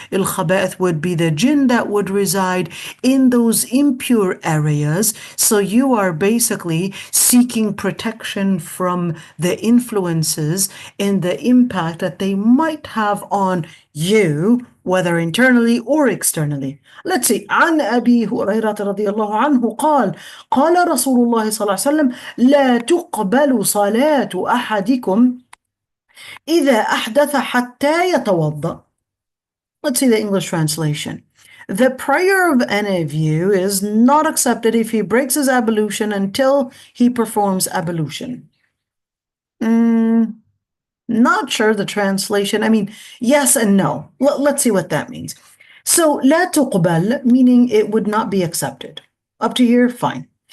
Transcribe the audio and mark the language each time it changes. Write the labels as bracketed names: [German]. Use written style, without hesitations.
[English] Al-khaba'ith would be the jinn that would reside in those impure areas. So you are basically seeking protection from the influences and the impact that they might have on you, whether internally or externally. Let's see. [Arabic] عن أبي هريرة رضي الله عنه قال قال رسول الله صلى الله عليه وسلم لا تقبل صلاة أحدكم إذا أحدث حتى يتوضأ. [English] Let's see the English translation. The prayer of any of you is not accepted if he breaks his ablution until he performs ablution. Not sure the translation. I mean, yes and no. Let's see what that means. So, [Arabic] لا تقبل, [English] meaning it would not be accepted. Up to here, fine.